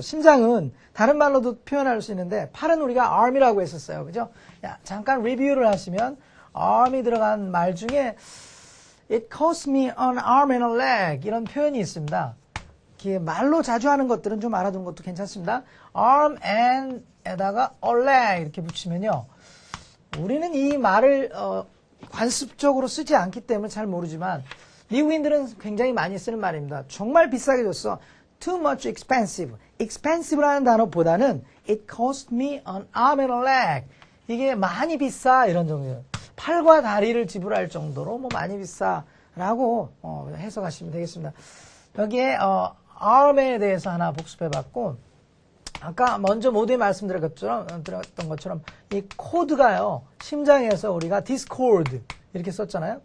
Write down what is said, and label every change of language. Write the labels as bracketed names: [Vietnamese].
[Korean] 심장은 다른 말로도 표현할 수 있는데 팔은 우리가 arm이라고 했었어요. 그죠? 야, 잠깐 리뷰를 하시면 arm이 들어간 말 중에 [English] it cost me an arm and a leg [Korean] 이런 표현이 있습니다. 말로 자주 하는 것들은 좀 알아두는 것도 괜찮습니다. arm and 에다가 a leg 이렇게 붙이면요. 우리는 이 말을 관습적으로 쓰지 않기 때문에 잘 모르지만 미국인들은 굉장히 많이 쓰는 말입니다. 정말 비싸게 줬어. [English] Too much expensive. expensive [Korean] 라는 단어보다는 [English] it cost me an arm and a leg. [Korean] 이게 많이 비싸 이런 정도예요. 팔과 다리를 지불할 정도로 뭐 많이 비싸라고 해석하시면 되겠습니다. 여기에 arm에 대해서 하나 복습해봤고 아까 먼저 모두에 말씀드렸던 것처럼 이 코드가요 심장에서 우리가 discord 이렇게 썼잖아요.